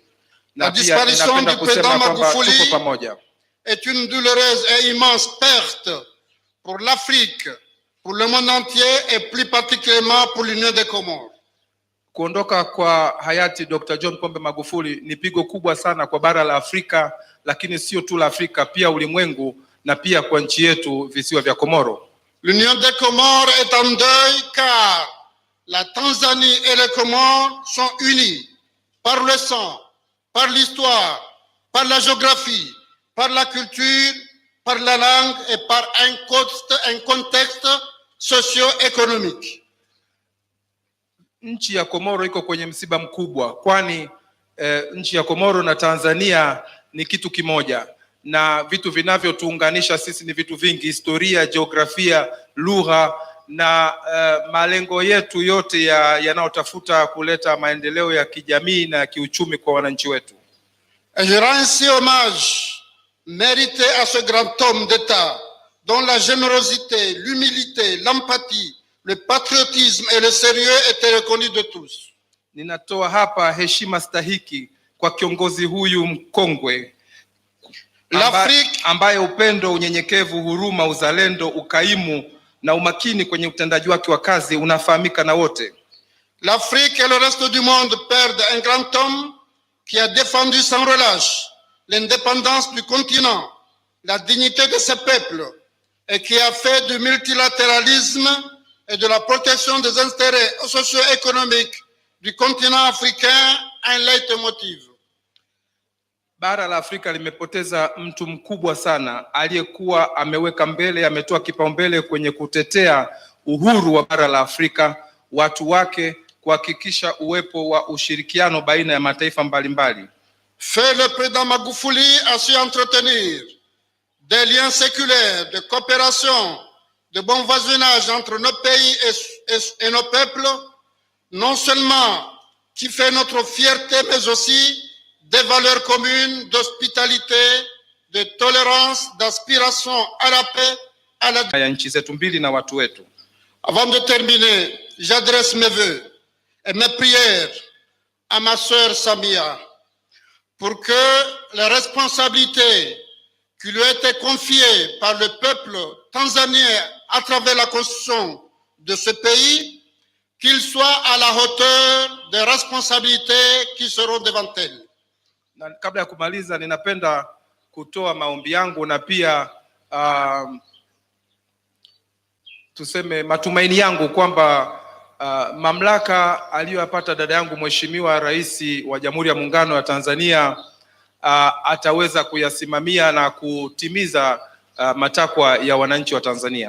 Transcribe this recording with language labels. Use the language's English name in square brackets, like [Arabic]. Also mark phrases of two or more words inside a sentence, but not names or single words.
[French] La disparition du président Magufuli est une douloureuse et immense perte pour l'Afrique, pour le monde entier et plus particulièrement pour l'Union des Comores. [Swahili] Kuondoka kwa hayati Dr. John Pombe Magufuli ni pigo kubwa sana kwa bara la Afrika, lakini sio tu la Afrika, pia ulimwengu na pia kwa nchi yetu visiwa vya Komoro. [French] L'Union des Comores est en deuil car la Tanzanie et les Comores sont unis par le sang, par l'histoire, par la géographie, par la culture, par la langue et par un contexte socio-économique. [Swahili] Nchi ya Komoro iko kwenye msiba mkubwa, kwani nchi ya Komoro na Tanzania ni kitu kimoja, na vitu vinavyotuunganisha sisi ni vitu vingi: historia, jiografia, lugha na malengo yetu yote yanayotafuta kuleta maendeleo ya kijamii na kiuchumi kwa wananchi wetu. [French] Je rends ainsi hommage mérité à ce grand homme d'État dont la générosité, l'humilité, l'empathie, le patriotisme et le sérieux étaient reconnus de tous. [Swahili] Ninatoa hapa heshima stahiki kwa kiongozi huyu mkongwe ambaye upendo, unyenyekevu, huruma, uzalendo, ukaimu na umakini kwenye utendaji wake wa kazi unafahamika na wote. [French] L'Afrique et le reste du monde perdent un grand homme qui a défendu sans relâche l'indépendance du continent, la dignité de ses peuples et qui a fait du multilatéralisme et de la protection des intérêts socio-économiques du continent africain un leitmotiv. [Swahili] Bara la Afrika limepoteza mtu mkubwa sana aliyekuwa ameweka mbele, ametoa kipaumbele kwenye kutetea uhuru wa bara la Afrika, watu wake, kuhakikisha uwepo wa ushirikiano baina ya mataifa mbalimbali. [French] Fait le président Magufuli a su entretenir des liens séculaires de coopération, de bon voisinage entre nos pays et nos peuples, non seulement qui fait notre fierté, mais aussi des valeurs communes d'hospitalité, de tolérance, d'aspiration à la paix, à la [Swahili] ya nchi zetu mbili na watu wetu. [French] Avant de terminer, j'adresse mes vœux et mes prières à ma sœur Samia pour que les responsabilités qui lui ont été confiées par le peuple tanzanien à travers la constitution de ce pays, qu'il soit à la hauteur des responsabilités qui seront devant elle. [Swahili] Na kabla ya kumaliza, ninapenda kutoa maombi yangu na pia tuseme matumaini yangu kwamba mamlaka aliyopata dada yangu Mheshimiwa Rais wa Jamhuri ya Muungano wa Tanzania ataweza kuyasimamia na kutimiza matakwa ya wananchi wa Tanzania.